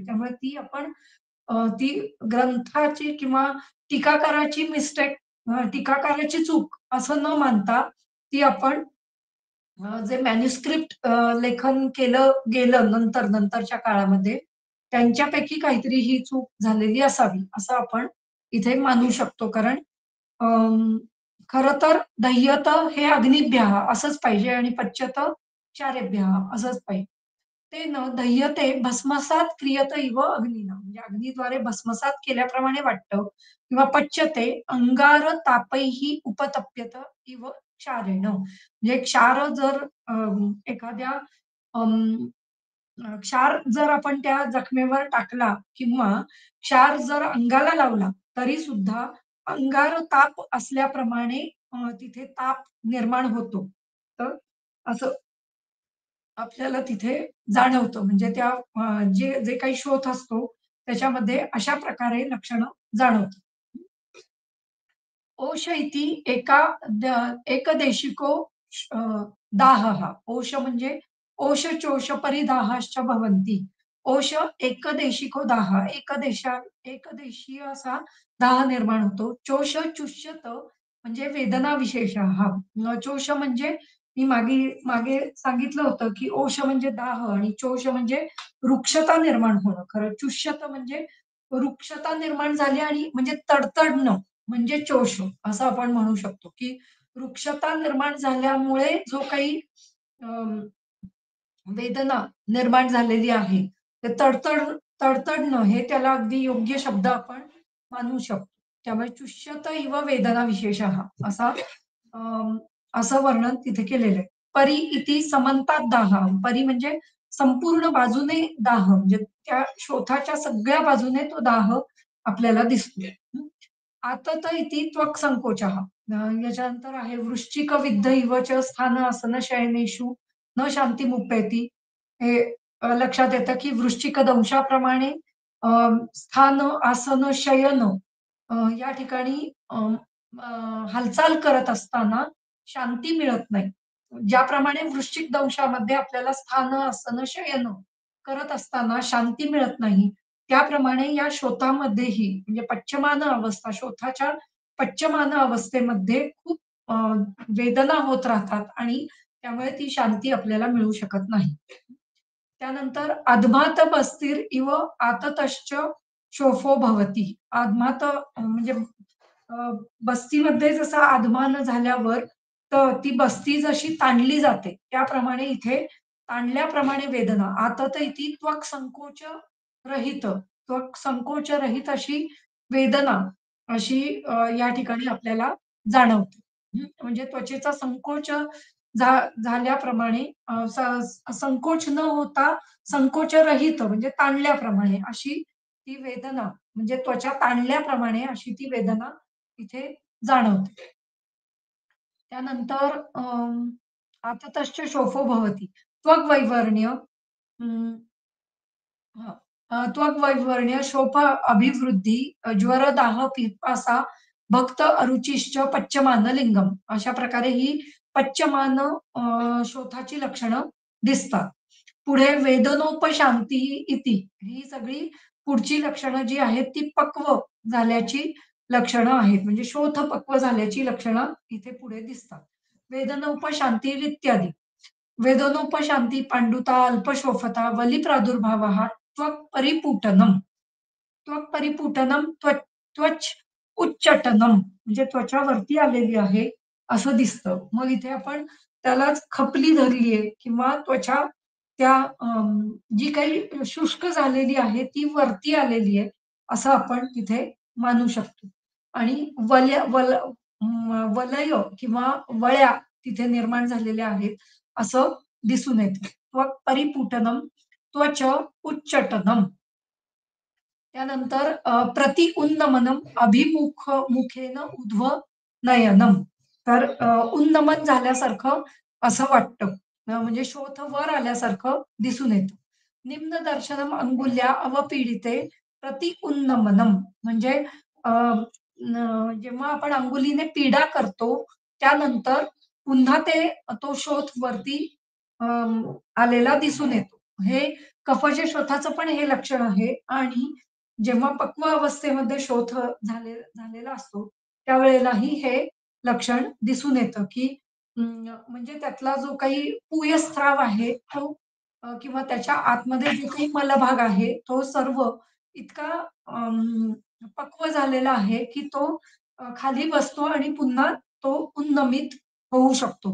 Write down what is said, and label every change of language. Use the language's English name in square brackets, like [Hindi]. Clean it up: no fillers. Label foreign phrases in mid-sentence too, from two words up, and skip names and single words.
[Marathi] त्यामुळे ती ग्रंथाची किंवा टीकाकाराची मिस्टेक टीकाकाराची चूक असं न मानता ती आपण जे मॅन्युस्क्रिप्ट लेखन केलं गेलं नंतरच्या काळामध्ये, त्यांच्यापैकी काहीतरी ही चूक झालेली असावी, असं आपण इथे मानू शकतो. कारण अं, खरं तर दह्यत हे अग्निभ्यः असंच पाहिजे आणि [Sanskrit] पच्यत चारेभ्यः [Marathi] असंच पाहिजे. [Sanskrit] ते न दह्यते भस्मसात क्रियत इव अग्निना [Marathi] म्हणजे अग्नीद्वारे भस्मसात केल्याप्रमाणे वाटतं किंवा [Sanskrit] पच्यते अंगार तापैही उपतप्यत इव क्षारेण. [Marathi] म्हणजे क्षार जर एखाद्या क्षार जर आपण त्या जखमेवर टाकला किंवा क्षार जर अंगाला लावला, तरी सुद्धा अंगार ताप असल्याप्रमाणे तिथे ताप निर्माण होतो. तर असं आपल्याला तिथे जाणवतं. म्हणजे जे जे काही शोथ असतो, त्याच्यामध्ये अशा प्रकारे लक्षणं जाणवतात. [Sanskrit] ओष इति एकदेशिको अ, दाहः. ओष म्हणजे ओष, चोष, परिदाहाश्च भवन्ति. ओष एकदेशिको दाह. [Marathi] एकदेशीय असा दाह निर्माण होतो. [Sanskrit] चोष चुष्यत म्हणजे वेदना विशेषः. [Marathi] चोष म्हणजे मी मागे सांगितलं होतं, की ओष म्हणजे दाह आणि चोष म्हणजे रुक्षता निर्माण होणं. खरं चुष्यत म्हणजे रुक्षता निर्माण झाली आणि म्हणजे तडतडणं म्हणजे चोष असं आपण म्हणू शकतो, की वृक्षता निर्माण झाल्यामुळे जो काही अं, वेदना निर्माण झालेली आहे, ते तडतडणं हे त्याला अगदी योग्य शब्द आपण मानू शकतो. त्यामुळे [Sanskrit] चुष्यत इव वेदना विशेषः [Marathi] अं, असं वर्णन तिथे केलेलं आहे. [Sanskrit] परी इति समंतात दाह. [Marathi] परी म्हणजे संपूर्ण बाजूने दाह म्हणजे त्या शोथाच्या सगळ्या बाजूने तो दाह आपल्याला दिसतो. [Sanskrit] आतत इति त्वक् संकोचः. [Marathi] याच्यानंतर आहे [Sanskrit] वृश्चिक विद्ध इव च स्थान आसन शयनेषु न शांतिमुपैति. [Marathi] हे लक्षात येतं की वृश्चिक दंशाप्रमाणे अ, स्थान, आसन, शयन या ठिकाणी हालचाल करत असताना शांती मिळत नाही. ज्याप्रमाणे वृश्चिक दंशामध्ये आपल्याला स्थान, आसन, शयन करत असताना शांती मिळत नाही, त्याप्रमाणे या शोथामध्येही म्हणजे पच्यमान अवस्था, शोथाच्या पच्यमान अवस्थेमध्ये खूप वेदना होत राहतात आणि त्यामुळे ती शांती आपल्याला मिळू शकत नाही. [Sanskrit] त्यानंतर अधमात बस्तीर इव आततश्च शोफो भवती. [Marathi] अधमात म्हणजे अ, बस्तीमध्ये जसा अधमान झाल्यावर तर ती बस्ती जशी ताणली जाते, त्याप्रमाणे इथे ताणल्याप्रमाणे वेदना. [Sanskrit] आतत इति त्वक् संकोच रहित, त्वक् संकोच रहित [Marathi] अशी वेदना अशी या ठिकाणी आपल्याला जाणवते. म्हणजे त्वचेचा संकोच झाल्याप्रमाणे संकोच न होता संकोचरहित म्हणजे ताणल्याप्रमाणे अशी ती वेदना म्हणजे त्वचा ताणल्याप्रमाणे अशी ती वेदना इथे जाणवते. [Sanskrit] त्यानंतर आततश्च शोफो भवति. त्वग्वैवर्ण्य हां. त्वग्वैवर्ण्य, शोफ अभिवृद्धी, ज्वर, दाह, पिपासा, भक्त अरुचिश्च पच्यमान लिंगम. [Marathi] अशा प्रकारे ही पच्यमान शोथाची लक्षणं दिसतात. पुढे [Sanskrit] वेदनोपशांती इति [Marathi] ही सगळी पुढची लक्षणं जी आहेत ती पक्व झाल्याची लक्षणं आहेत. म्हणजे शोथ पक्व झाल्याची लक्षणं इथे पुढे दिसतात. [Sanskrit] वेदनोपशांती इत्यादी. वेदनोपशांती, पांडुता, अल्पशोफता, वली प्रादुर्भावः, त्वक् परिपूटनम. त्वक परिपुटनम, त्वच उच्चटनम [Marathi] म्हणजे त्वचा वरती आलेली आहे, असं दिसतं. मग इथे आपण त्यालाच खपली धरली आहे किंवा त्वचा त्या जी काही शुष्क झालेली आहे, ती वरती आलेली आहे, असं आपण तिथे मानू शकतो. आणि वलय किंवा वळ्या तिथे निर्माण झालेल्या आहेत, असं दिसून येतं. [Sanskrit] त्वक परिपुटनम, त्वच उच्चटनम. त्यानंतर प्रति उन्नमनम मुखेन ऊर्ध्व नयनम. [Marathi] तर उन्नमन झाल्यासारखं असं वाटतं. म्हणजे शोथ वर आल्यासारखं दिसून येतं. [Sanskrit] निम्न दर्शनम अंगुल्या अवपीडिते प्रति उन्नमनम [Marathi] म्हणजे अ, जेव्हा आपण अंगुलीने पीडा करतो, त्यानंतर पुन्हा तो शोथ वरती आलेला दिसून येतो. हे कफज शोथाचं पण हे लक्षण आहे आणि जेव्हा पक्व अवस्थेमध्ये शोथ झालेला असतो, त्यावेळेलाही हे लक्षण दिसून येतं, की म्हणजे त्यातला जो काही पूयस्राव आहे तो किंवा त्याच्या आतमध्ये जो काही मलभाग आहे, तो सर्व इतका पक्व झालेला आहे, की तो खाली बसतो आणि पुन्हा तो उन्नमित होऊ शकतो.